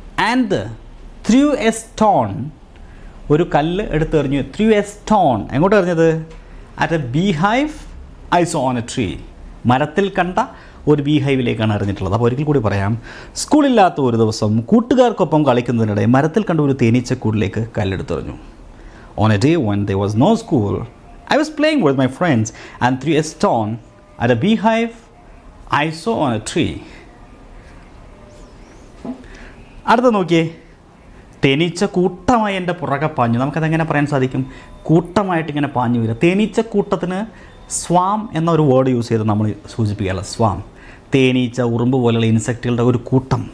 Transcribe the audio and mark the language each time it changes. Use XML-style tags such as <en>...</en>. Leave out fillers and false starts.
<en>and through a stone,</en> <ml>ഒരു കല്ല് എടുത്തെറിഞ്ഞു.</ml> <en>through a stone,</en> <ml>എങ്ങോട്ട് എറിഞ്ഞത്?</ml> <en>At a beehive I saw on a tree.</en> <ml>മരത്തിൽ കണ്ട ഒരു ബീഹൈവിലേക്കാണ് എറിഞ്ഞിട്ടുള്ളത്. അപ്പോൾ ഒരിക്കൽ കൂടി പറയാം. സ്കൂളില്ലാത്ത ഒരു ദിവസം കൂട്ടുകാർക്കൊപ്പം കളിക്കുന്നതിനിടെ മരത്തിൽ കണ്ട ഒരു തേനീച്ചക്കൂടിലേക്ക് കല്ലെടുത്തെറിഞ്ഞു.</ml> <en>On a day when there was no school, I was playing with my friends and threw a stone at a beehive I saw on a tree.</en> <ml>അടുത്ത നോക്കിയേ, തേനീച്ച കൂട്ടമായി എൻ്റെ പുറകെ പാഞ്ഞു. നമുക്കതെങ്ങനെ പറയാൻ സാധിക്കും? കൂട്ടമായിട്ട് ഇങ്ങനെ പാഞ്ഞു വരിക. തേനീച്ചക്കൂട്ടത്തിന് സ്വാം എന്നൊരു വേർഡ് യൂസ് ചെയ്ത് നമ്മൾ സൂചിപ്പിക്കുകയല്ല. സ്വാം, തേനീച്ച, ഉറുമ്പ് പോലെയുള്ള ഇൻസെക്റ്റുകളുടെ ഒരു കൂട്ടം.</ml>